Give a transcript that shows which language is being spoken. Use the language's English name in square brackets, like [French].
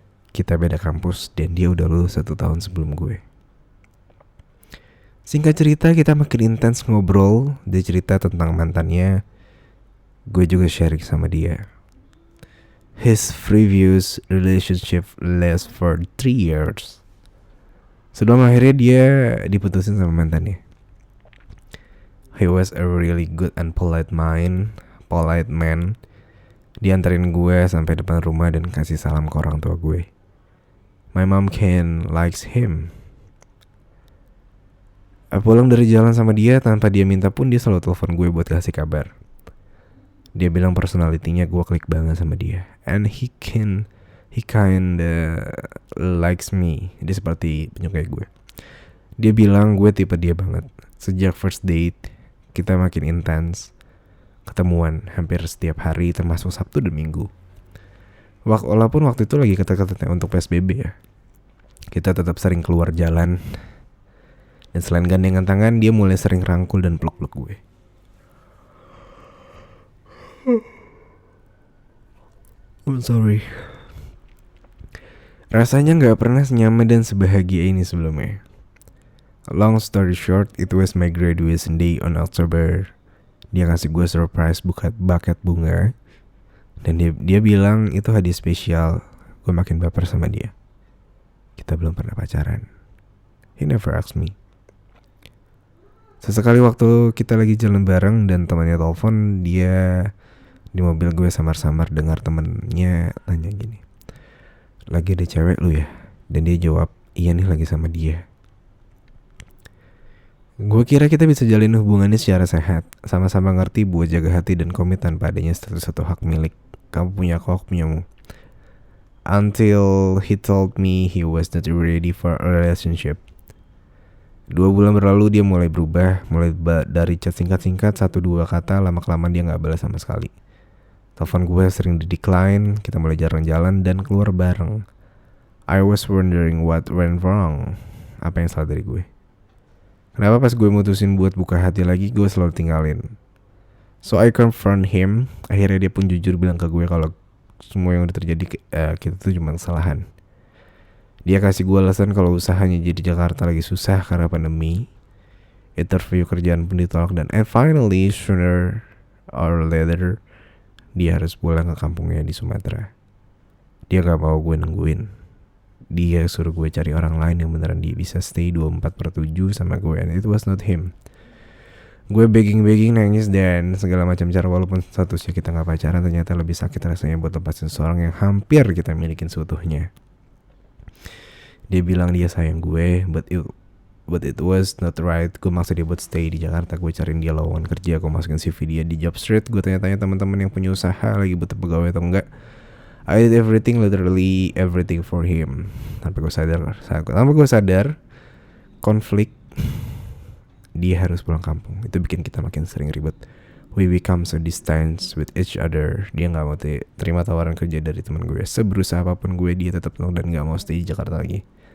[Indonesian] Kita beda kampus dan dia udah lulus 1 tahun sebelum gue. Singkat cerita, kita makin intens ngobrol. Dia cerita tentang mantannya. Gue juga sharing sama dia. [English] His previous relationship last for 3 years. [Indonesian] Sebelum akhirnya dia diputusin sama mantannya. [English] He was a really good and polite man. [Indonesian] Diantarin gue sampai depan rumah dan kasih salam ke orang tua gue. [English] My mom likes him. [Indonesian] Pulang dari jalan sama dia tanpa dia minta pun dia selalu telepon gue buat kasih kabar. Dia bilang personalitinya gue klik banget sama dia. [English] And he kinda likes me. [Indonesian] Dia seperti penyukai gue. Dia bilang gue tipe dia banget. Sejak first date kita makin intens. Ketemuan hampir setiap hari termasuk Sabtu dan Minggu. Walaupun waktu itu lagi ketat-ketatnya untuk PSBB ya. Kita tetap sering keluar jalan. Dan selain gandengan tangan, dia mulai sering rangkul dan peluk-peluk gue. [English] I'm sorry. [Indonesian] Rasanya gak pernah senyaman dan sebahagia ini sebelumnya. [English] Long story short, it was my graduation day on October. [Indonesian] Dia kasih gue surprise buket bunga. Dan dia bilang itu hadiah spesial. Gue makin baper sama dia. Kita belum pernah pacaran. [English] He never asked me. [Indonesian] Sesekali waktu kita lagi jalan bareng dan temannya telepon, dia di mobil gue samar-samar dengar temennya tanya gini, lagi ada cewek lu ya? Dan dia jawab, iya nih lagi sama dia. Gue kira kita bisa jalin hubungannya secara sehat, sama-sama ngerti buat jaga hati dan komit tanpa adanya status atau hak milik. Kamu punya aku punyamu. [English] Until he told me he was not ready for a relationship. [Indonesian] 2 bulan berlalu dia mulai berubah, mulai dari chat singkat-singkat 1-2 kata, lama-kelamaan dia gak balas sama sekali. Telepon gue sering di decline, kita mulai jarang jalan dan keluar bareng. [English] I was wondering what went wrong. [Indonesian] Apa yang salah dari gue? Kenapa pas gue mutusin buat buka hati lagi, gue selalu tinggalin? [English] So I confront him. [Indonesian] Akhirnya dia pun jujur bilang ke gue kalau semua yang udah terjadi kita tuh cuma kesalahan. Dia kasih gue alasan kalau usahanya jadi Jakarta lagi susah karena pandemi. Interview kerjaan pun ditolak dan [English] finally sooner or later [Indonesian] dia harus pulang ke kampungnya di Sumatera. Dia gak mau gue nungguin. Dia suruh gue cari orang lain yang beneran dia bisa stay 24/7 sama gue, [English] and it was not him. [Indonesian] Gue begging nangis dan segala macam cara, walaupun statusnya kita gak pacaran, ternyata lebih sakit rasanya buat lepasin seorang yang hampir kita milikin seutuhnya. Dia bilang dia sayang gue, [English] but it was not right. [Indonesian] Gue maksa dia buat stay di Jakarta. Gue cariin dia lowongan kerja, gue masukin CV dia di job street. Gue tanya-tanya teman-teman yang punya usaha lagi butuh pegawai atau enggak. [English] I did everything, literally everything for him. [Indonesian] Tanpa gue sadar konflik, dia harus pulang kampung. Itu bikin kita makin sering ribet. [English] We become so distant with each other. [Indonesian] Dia gak mau terima tawaran kerja dari teman gue. Seberusaha apapun gue, dia tetap nolak dan gak mau stay di Jakarta lagi.